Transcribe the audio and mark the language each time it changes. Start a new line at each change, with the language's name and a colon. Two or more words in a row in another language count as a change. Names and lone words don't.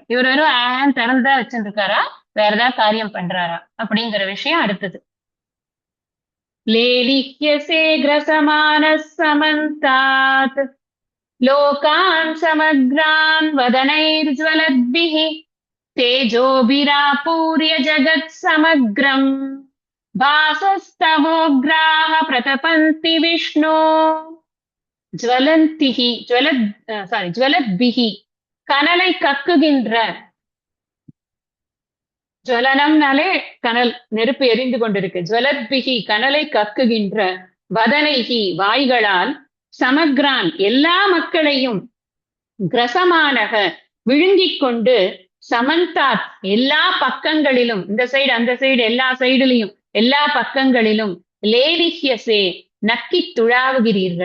Tamil: இவர் வெறும் திறந்தா வச்சுருக்காரா, வேற ஏதாவது காரியம் பண்றாரா அப்படிங்கிற விஷயம் அடுத்தது.
Sanskrit: लेलिह्यसे ग्रसमानः समन्तात् लोकान् समग्रान् वदनैर्ज्वलद्भिः तेजोभिरापूर्य जगत् समग्रम् भासस्तवोग्राः प्रतपन्ति विष्णो
Tamil: ஜுவலத்பிஹி கனலை கக்குகின்ற ஜுவலனம்னாலே கனல், நெருப்பு எரிந்து கொண்டிருக்கு. ஜுவலத்பிகி கனலை கக்குகின்ற, வதனைகி வாய்களால், சமக்ரான் எல்லா மக்களையும், கிரசமானக விழுங்கிக் கொண்டு, சமந்தாத் எல்லா பக்கங்களிலும், இந்த சைடு அந்த சைடு எல்லா சைடுலையும் எல்லா பக்கங்களிலும், லேலிஹ்யசே நக்கி துழாவுகிறீர்கள்.